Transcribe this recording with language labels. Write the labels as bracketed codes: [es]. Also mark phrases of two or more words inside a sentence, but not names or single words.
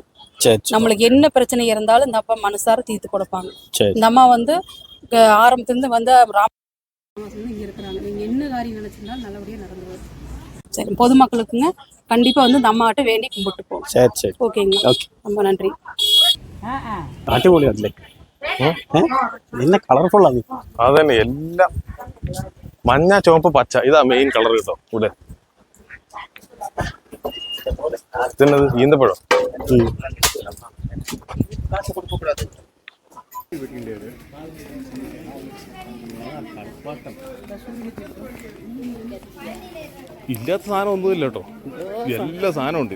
[ta] நம்மளுக்கு என்ன பிரச்சனை இருந்தாலும் இந்த அப்பா மனசார தீர்த்து கொடுப்பாங்க. இந்த அம்மா வந்து ஆரம்பத்துலேருந்து வந்து இங்கே இருக்கிறாங்க. நீங்கள் என்ன காரியம் நினச்சிருந்தாலும் நல்லபடியாக நடந்துருவாங்க. சரி, பொதுமக்களுக்குங்க கண்டிப்பாக வந்து இந்த அம்மாட்ட வேண்டி கும்பிட்டு போவோம். சரி ஓகேங்க, ரொம்ப நன்றி. [ml] അടിപൊളിയല്ലേ? നല്ല കളർഫുള്ളാണ്. അതന്നെ, എല്ലാം മഞ്ഞ ചുവപ്പ് പച്ച, ഇതാ [en] main colour [ml] കേട്ടോ. ഇവിടെ ഇതെന്നത് ഈന്തപ്പഴം. ഇല്ലാത്ത സാധനം ഒന്നുമില്ല കേട്ടോ, എല്ലാ സാധനവും ഉണ്ട്.